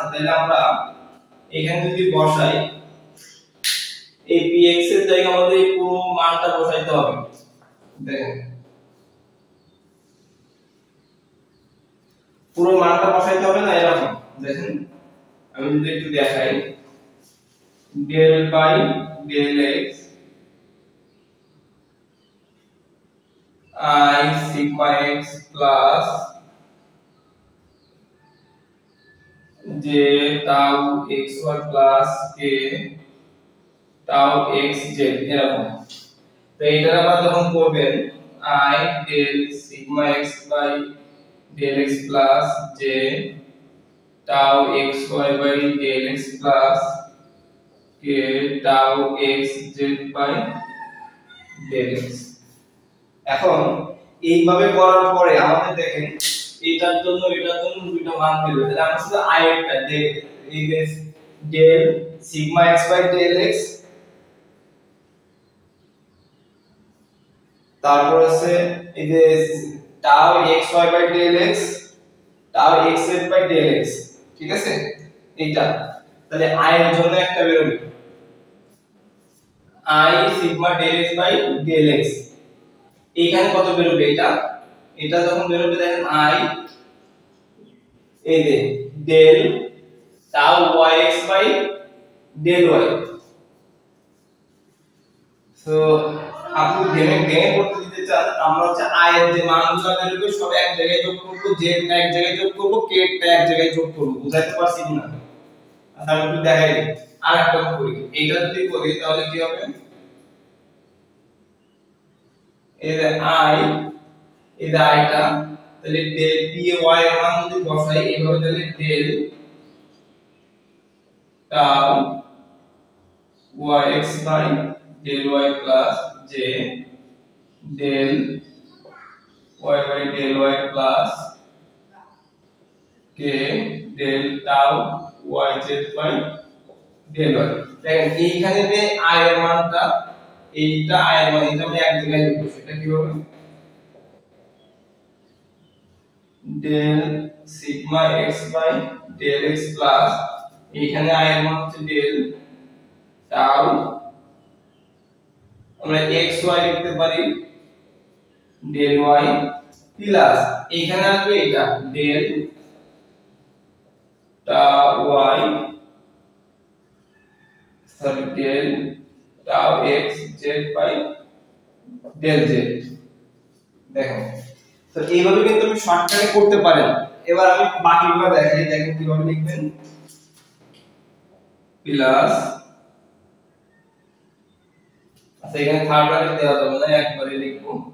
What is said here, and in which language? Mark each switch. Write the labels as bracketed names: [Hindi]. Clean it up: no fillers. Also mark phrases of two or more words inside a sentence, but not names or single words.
[Bangla] তাহলে আমরা এখানে যদি বসাই এই px এর জায়গায় আমাদের এই পুরো মানটা বসাইতে হবে। দেখেন পুরো মানটা বসাইতে হবে না এরকম। দেখেন আমি যদি একটু দেখাই [English] del by del x I sigma x plus j tau xy plus k tau xz এরকম। [Bangla] তো এটা আবার যখন করবেন [English] I del sigma x by del x plus j tau xy by del x plus k tau xz by del x। [Bangla] এখন এইভাবে করার পরে আমাদের দেখেন এটার জন্য দুটো মান বের হবে। তাহলে আমরা শুধু i এরটা এই [English] del sigma x by del x [Bangla] তারপর আছে এই যে [English] tau xy by del x tau xz by del x, [Bangla] ঠিক আছে এইটা। তাহলে i এর জন্য একটা বের হবে i [English] sigma del x by del x। [Bangla] এইখানে কত বের হবে এটা যখন বের হবে দেখেন i এই যে [English] del tau yx by del y। [Bangla] সো আপনি ভেঙে করতে দিতে চান আমরা হচ্ছে i এর যে মানগুলো বের হবে সব এক জায়গায় যোগ করব, z টা এক জায়গায় যোগ করব, k টা এক জায়গায় যোগ করব। বুঝাতে পারছি কিনা? আচ্ছা আমি একটু দেখাই দিই আরেকটা করি। এইটা যদি করি তাহলে কি হবে এই যে i এই যে i টা তাহলে del py এর মান যদি বসাই এইভাবে তাহলে del [English] tau yx by del y plus j del y by del y plus k del tau yz by del y। [Bangla] দেখেন এইখানে যে i এর মানটা এইটা i এর মান এটা আমি এক জায়গায় লিখব সেটা কি হবে [English] del sigma x by del x plus [Bangla] এইখানে i এর মান হচ্ছে [English] del tau [Bangla] আমরা x y লিখতে পারি [English] del y [Bangla] প্লাস এইখানে আসবে এটা [English] del tau y সরি del tau x z by del z। [Bangla] দেখেন তো এইভাবে কিন্তু আপনি শর্টকাটে করতে পারেন। এবার আমি বাকিগুলো দেখাই, দেখেন কিভাবে লিখবেন প্লাস আচ্ছা এখানে [English] third bracket [Bangla] দেওয়া যাবে না একবারে লিখবো।